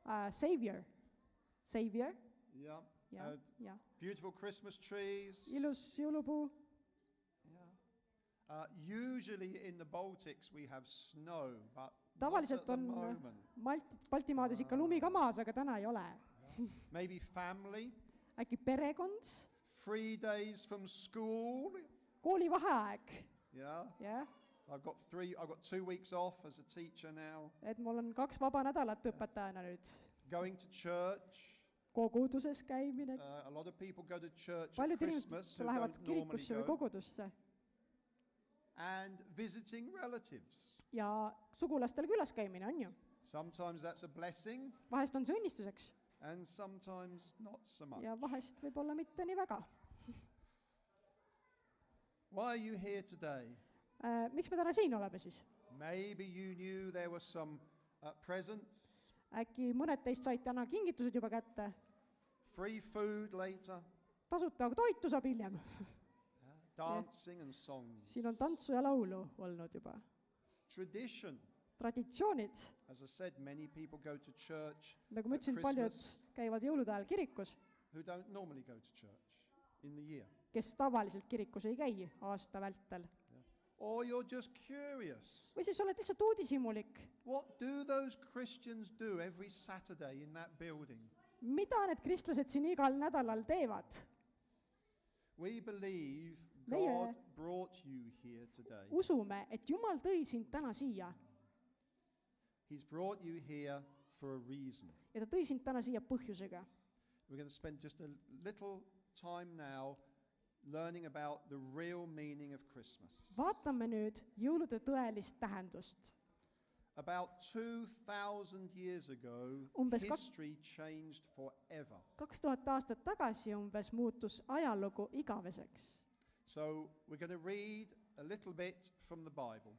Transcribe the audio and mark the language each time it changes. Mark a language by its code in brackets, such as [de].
[en] Savior. Savior. Yeah. [et] Ja, ja. [en] Beautiful Christmas trees. [et] Ilus jõulupuu. [en] Yeah. Usually in the Baltics we have snow, but not at [et] Tavaliselt [en] the [et] on [en] moment. [et] Baltimaades ikka lumi ka maas, aga täna ei ole. [en] Maybe family, [et] Äkki perekond, [en] 3 days from school. [et] koolivaheaeg. [en] Yeah. [et] Jah, [en] I've got 2 weeks off as a teacher now. [et] et mul on 2 vaba nädalat õpetajana nüüd. [en] Going to church. [et] Koguduses käimine. [en] A lot of people go to church at [et] Paljud [en] Christmas [et] inimesed [en] who [et] lähevad [en] don't normally [et] kirikusse või [en] go. [et] kogudusse. [en] And visiting relatives. [et] Ja sugulastel külas käimine on ju. [en] Sometimes that's a blessing [et] Vahest on see õnnistuseks [en] and sometimes not so much. [et] ja vahest võib-olla mitte nii väga. [en] Why are you here today? [et] Miks me täna siin oleme siis? [en] Maybe you knew there were some presents, [et] Äkki mõned teist said täna kingitused juba kätte? [en] free food later, [et] Tasuta toitu saab hiljem. [en] dancing and songs. [et] Siin on tantsu ja laulu olnud juba. [en] Tradition. [et] Traditsioonid. [en] As I said, many people go to church [et] Nagu ma [en] at [et] ütlesin, paljud [en] Christmas [et] käivad jõulude ajal kirikus, [en] who don't normally go to church in the year. [et] kes tavaliselt kirikus ei käi aasta vältel. [en] Or you're just curious. [et] Või siis oled lihtsalt uudishimulik. [en] What do those Christians do every Saturday in that building? [et] Mida need kristlased siin igal nädalal teevad? [en] We believe [et] Meie [en] God brought you here today. [et] usume, et Jumal tõi sind täna siia [en] He's brought you here for a reason. [et] ja ta tõi sind täna siia põhjusega. [en] We're going to spend just a little time now learning about the real meaning of Christmas. [et] Vaatame nüüd jõulude tõelist tähendust. [en] About 2,000 years ago, [et] Umbes [en] history changed forever. [et] 2000 aastat tagasi umbes muutus ajalugu igaveseks. [en] So we're going to read a little bit from the Bible.